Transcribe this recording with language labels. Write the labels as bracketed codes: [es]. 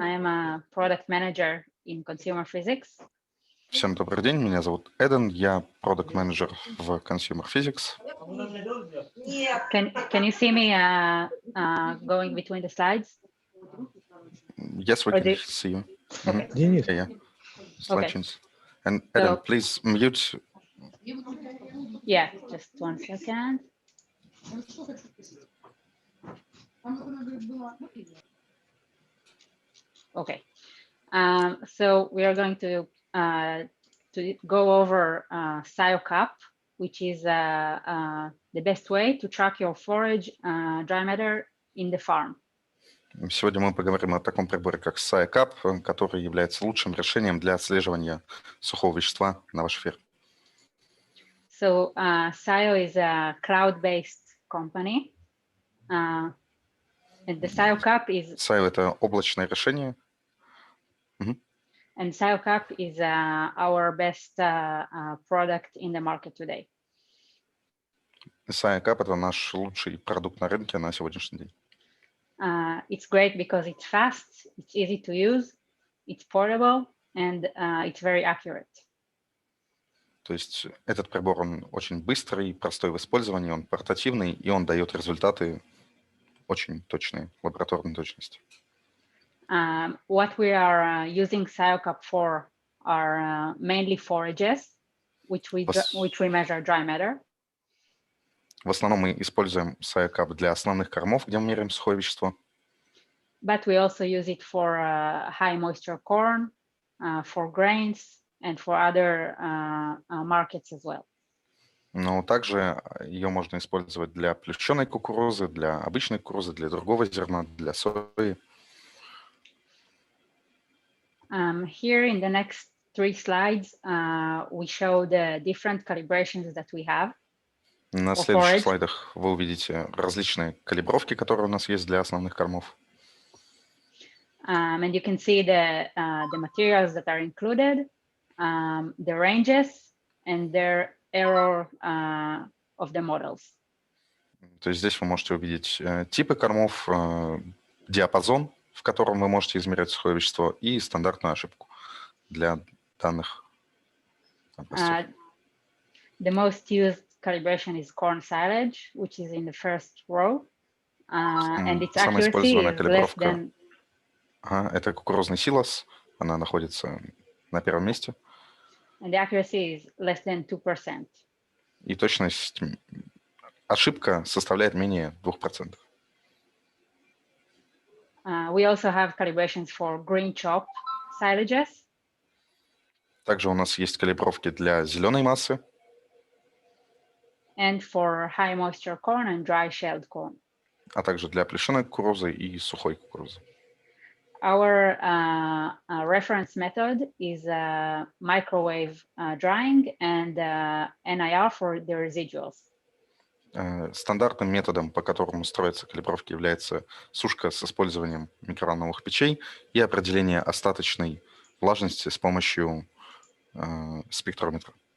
[en] I am a product manager in consumer physics. [ru] Всем добрый день, меня зовут Эден, я продакт-менеджер в Consumer Physics. [en] Can you see me going between the slides? Yes, we can see you. Okay. Yeah. Slide change. And Eden, please mute. Yeah, just 1 second. Okay. So we are going to go over SCiO Cup, which is the best way to track your forage dry matter in the farm. [ru] Сегодня мы поговорим о таком приборе, как SCiO Cup, который является лучшим решением для отслеживания сухого вещества на вашей ферме. [en] So SCiO is a cloud-based company. And the SCiO Cup is... [ru] SCiO — это облачное решение. [en] And SCiO Cup is our best product in the market today. [ru] SCiO Cup — это наш лучший продукт на рынке на сегодняшний день. [en] It's great because it's fast, it's easy to use, it's portable, and it's very accurate. [ru] То есть этот прибор, он очень быстрый, простой в использовании, он портативный, и он дает результаты очень точные, лабораторной точности. [en] What we are using SCiO Cup for are mainly forages, which we measure dry matter. [ru] В основном мы используем SCiO Cup для основных кормов, где мы меряем сухое вещество. [en] But we also use it for high moisture corn, for grains, and for other markets as well. [ru] Но также ее можно использовать для плющеной кукурузы, для обычной кукурузы, для другого зерна, для сои. [en] Here in the next 3 slides, we show the different calibrations that we have. [ru] На следующих слайдах вы увидите различные калибровки, которые у нас есть для основных кормов. [en] And you can see the materials that are included, the ranges, and their error of the models. [ru] То есть здесь вы можете увидеть типы кормов, диапазон, в котором вы можете измерять сухое вещество, и стандартную ошибку для данных образцов. [en] The most used calibration is corn silage, which is in the first row, and its accuracy is less than... [ru] Это кукурузный силос, она находится на первом месте. [en] And the accuracy is less than 2%. [ru] И точность, ошибка составляет менее 2%. [en] We also have calibrations for green chop silages, [ru] Также у нас есть калибровки для зеленой массы, [en] and for high moisture corn and dry shelled corn. [ru] а также для плешиной кукурузы и сухой кукурузы. [en] Our reference method is microwave drying and NIR for the residuals. [ru] Стандартным методом, по которому строятся калибровки, является сушка с использованием микроволновых печей и определение остаточной влажности с помощью спектрометра.